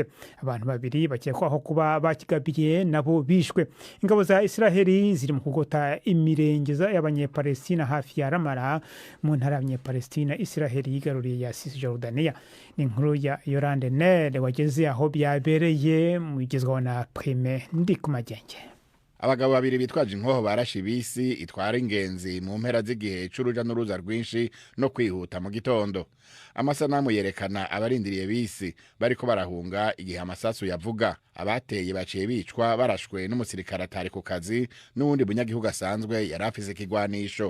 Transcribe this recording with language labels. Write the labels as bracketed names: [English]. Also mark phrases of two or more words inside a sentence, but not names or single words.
[Rundi] Abantu 2 bakekwaho kuba bakigabiye nabo bishwe. Ingabo za Israeli ziri mu kugota imirengeza y'Abanyepalestina hafi ya Ramala mu ntara y'Abanyepalestina Israeli yigaruriye ya Cisjordania. Ni inkuru ya Yolande Nere wageze aho byabereye mu igezweho na Prime Ndikumagenge. abagabo babiri bitwaje inkoho barashe bisi itwara ingenzi mu mpera z'igihe c'uruja n'uruza rwinshi no kwihuta mu gitondo. Amasanamu yerekana abarindiriye bisi bariko barahunga igihe amasasu yavuga. Abateye baciye bicwa barashwe n'umusirikare atari ku kazi n'uwundi munyagihugu asanzwe yari afise ikigwanisho.